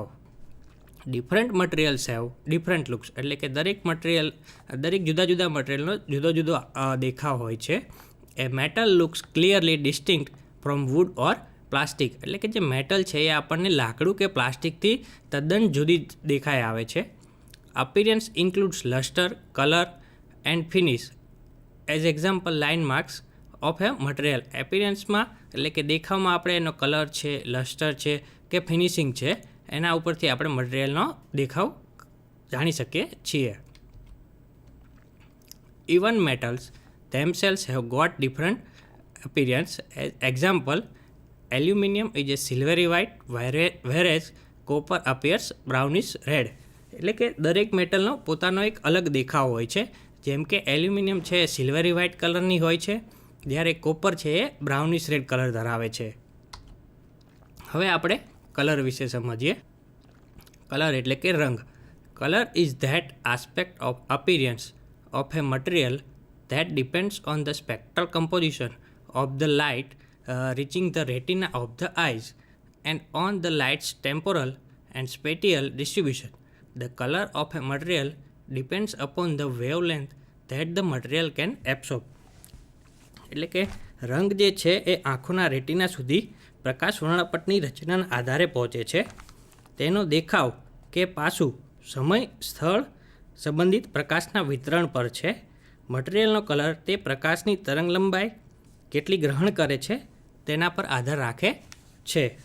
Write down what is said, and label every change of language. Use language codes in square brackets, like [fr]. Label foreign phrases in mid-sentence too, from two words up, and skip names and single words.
[en] Different materials have different looks. [gu] એટલે કે દરેક જુદા જુદા મટીરિયલનો જુદો જુદો દેખાવ હોય છે. [en] A metal looks clearly distinct from wood or plastic. [gu] એટલે કે જે મેટલ છે એ આપણને લાકડું કે પ્લાસ્ટિકથી તદ્દન જુદી દેખાઈ આવે છે. [en] Appearance includes luster, color and finish. As example, line marks of a material. [gu] Appearanceમાં એટલે કે દેખાવમાં આપણે એનો કલર છે, લસ્ટર છે કે ફિનિશિંગ છે એના ઉપરથી આપણે મટીરિયલનો દેખાવ જાણી શકીએ છીએ. [en] Even metals themselves have got different appearance. As example, aluminium is a silvery white whereas copper appears brownish red. [gu] એટલે કે દરેક મેટલનો પોતાનો એક અલગ દેખાવ હોય છે. જેમ કે એલ્યુમિનિયમ છે એ [en] silvery white [gu] કલરની હોય છે, જ્યારે કોપર છે એ [en] brownish red color [gu] ધરાવે છે. હવે આપણે કલર વિશે સમજીએ. કલર એટલે કે રંગ. [en] Color is that aspect of appearance of a material that depends on the spectral composition of the light reaching the retina of the eyes and on the light's temporal and spatial distribution. The color of a material depends upon the wavelength that the material can absorb. [gu] એટલે કે રંગ જે છે એ આંખોના રેટિના સુધી પ્રકાશ વર્ણપટની રચનાના આધારે પહોંચે છે. તેનો દેખાવ કે પાસું સમય, સ્થળ સંબંધિત પ્રકાશના વિતરણ પર છે. મટીરિયલનો કલર તે પ્રકાશની તરંગ લંબાઈ કેટલી ગ્રહણ કરે છે તેના પર આધાર રાખે છે.